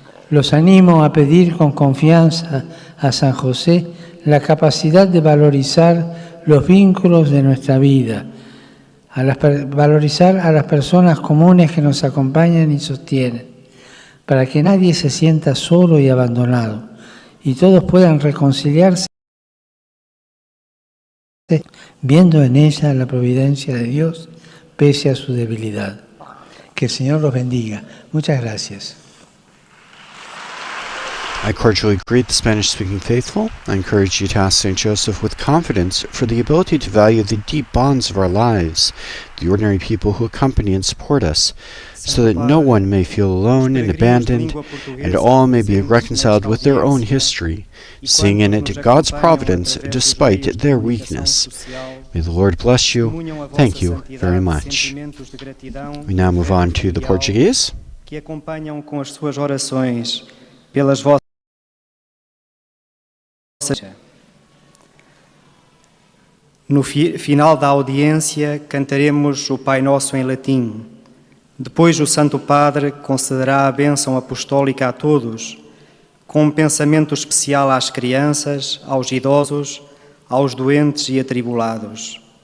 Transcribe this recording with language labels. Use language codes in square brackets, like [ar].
[es] Los animo a pedir con confianza a San José la capacidad de valorizar los vínculos de nuestra vida, valorizar a las personas comunes que nos acompañan y sostienen, para que nadie se sienta solo y abandonado, y todos puedan reconciliarse viendo en ella la providencia de Dios pese a su debilidad. Que el Señor los bendiga. Muchas gracias. [en] I cordially greet the Spanish-speaking faithful. I encourage you to ask St. Joseph with confidence for the ability to value the deep bonds of our lives, the ordinary people who accompany and support us, so that no one may feel alone and abandoned, and all may be reconciled with their own history, seeing in it God's providence despite their weakness. May the Lord bless you. Thank you very much. We now move on to the Portuguese. [pt] Que acompanham com as suas orações pelas vossas. No final da audiência, cantaremos o Pai Nosso em latim. Depois, o Santo Padre concederá a bênção apostólica a todos, com um pensamento especial às crianças, aos idosos, aos doentes e atribulados.